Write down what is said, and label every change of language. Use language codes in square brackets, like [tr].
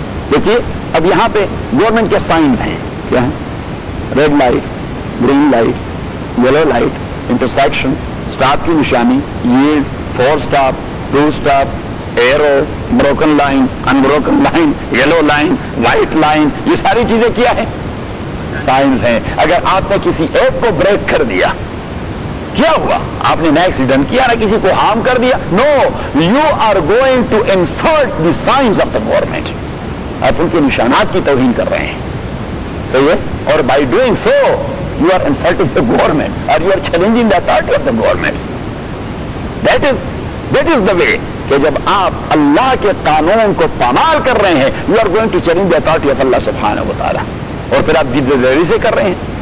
[ur] دیکھیے اب یہاں پہ گورنمنٹ کے سائنز ہیں, کیا ہیں؟ Red light, green light, yellow light, intersection, stop کی نشانی, یہ 4 stop, 2 stop, arrow, broken line, ان broken line, yellow line, white line, یہ ساری چیزیں کیا ہیں؟ سائنس ہیں. اگر آپ نے کسی ایک کو بریک کر دیا, کیا ہوا؟ آپ نے نہ ایکسیڈنٹ کیا, نہ کسی کو ہارم کر دیا. [en] No, you are going to insult the signs of the government. [ur] آپ ان کے نشانات کی توہین کر رہے ہیں, صحیح ہے. [en] اور by doing so you are insulting the government اور you are challenging the authority of the government. That is the way [ur] کہ جب آپ اللہ کے قانون کو پامال کر رہے ہیں, [en] you are going to challenge the authority of [ur] اللہ سبحانہ و تعالیٰ, اور پھر آپ جد ذیلی سے کر رہے ہیں.